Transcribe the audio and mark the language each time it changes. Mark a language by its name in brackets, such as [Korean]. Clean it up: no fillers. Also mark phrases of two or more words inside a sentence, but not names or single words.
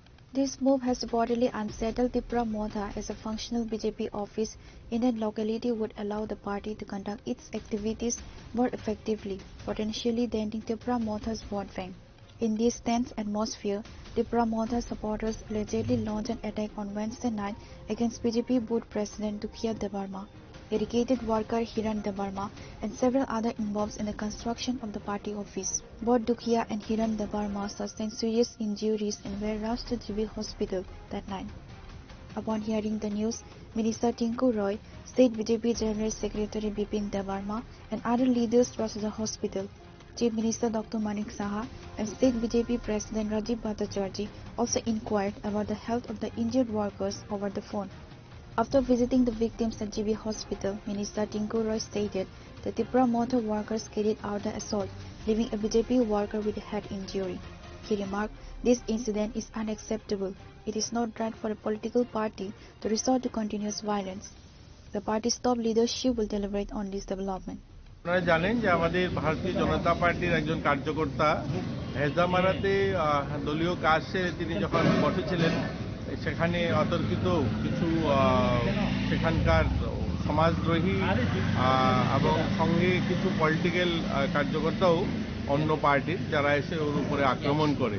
[English] This move has reportedly unsettled Tipra Motha, as a functional BJP office in that locality would allow the party to conduct its activities more effectively, potentially denting Tipra Motha's vote bank. In this tense atmosphere, Tipra Motha supporters allegedly launched an attack on Wednesday night against BJP Booth President Dukhia Debarma, educated worker Hiran Debarma, and several others involved in the construction of the party office. Both Dukhia and Hiran Debarma sustained serious injuries and were rushed to GB Hospital that night. Upon hearing the news, Minister Tinku Roy, State BJP General Secretary Bipin Debarma, and other leaders rushed to the hospital. Chief Minister Dr. Manik Saha and State BJP President Rajiv Bhattacharjee also inquired about the health of the injured workers over the phone. After visiting the victims at GB Hospital, Minister Tinku Roy stated that Tipra Motha workers carried out the assault, leaving a BJP worker with a head injury. He remarked, "This incident is unacceptable. It is not right for a political party to resort to continuous violence. The party's top leadership will deliberate on this development." [Bangla] আপনারা জানেন যে আমাদের ভারতীয় জনতা পার্টির একজন কার্যকর্তা হেজামারাতে দলীয় কাজ সেরে তিনি যখন বসেছিলেন, সেখানে অতর্কিত কিছু সেখানকার সমাজদ্রোহী এবং সঙ্গে কিছু পলিটিক্যাল কার্যকর্তাও অন্য পার্টির, যারা এসে ওর উপরে আক্রমণ করে।